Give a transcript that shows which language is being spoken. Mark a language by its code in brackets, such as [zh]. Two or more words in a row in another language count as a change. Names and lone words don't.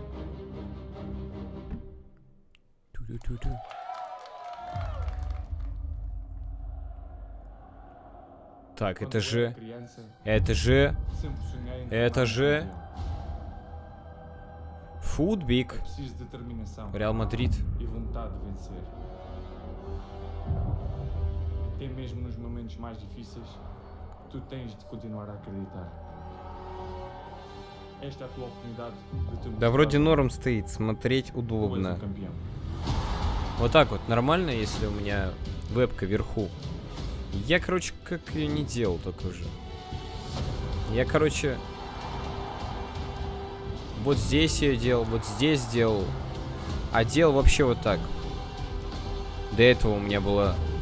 [ru] Ту-ду-ду-ду. Так, это же... Футбик. Реал Мадрид. [pt] Até mesmo nos momentos mais difíceis, tu tens de continuar a acreditar. Esta é a tua oportunidade de te [ru] Да [pt] mostrar [ru] вроде норм стоит, смотреть [pt] que tu és [ru] удобно. [pt] campeão. [ru] Вот так вот, нормально, если у меня вебка вверху. Я, короче, как ее не делал только уже. Я, короче, вот здесь ее делал, вот здесь делал. А делал вообще вот так. До этого у меня было...